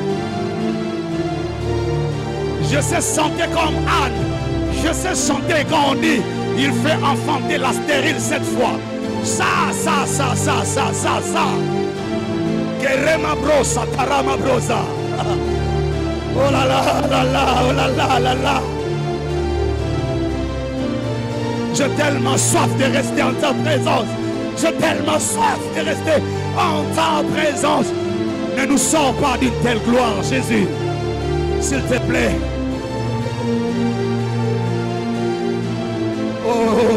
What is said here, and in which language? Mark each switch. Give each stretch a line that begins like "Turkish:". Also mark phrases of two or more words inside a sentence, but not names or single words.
French: Je sais chanter comme Anne. Je sais chanter quand on dit il fait enfanter la stérile cette fois. Ça. Kerema brosa, tarama brosa. Oh là là, oh là là, oh là là, oh là là. J'ai tellement soif de rester en ta présence. J'ai tellement soif de rester en ta présence. Ne nous sors pas d'une telle gloire, Jésus. S'il te plaît. Oh.